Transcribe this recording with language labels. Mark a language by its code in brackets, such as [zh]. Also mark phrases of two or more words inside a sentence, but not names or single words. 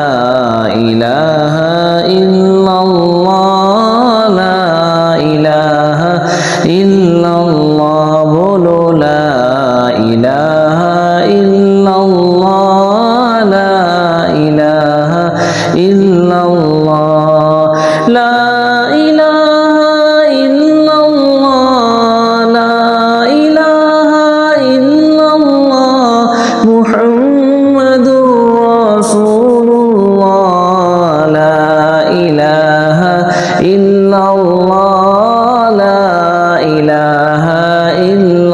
[ar] إله إلا الله لا إله إلا الله بلى لا إله إلا الله لا إله إلا الله لا إله إلا الله محمد رسول الله لا إله إلا الله لا إله إلا الله.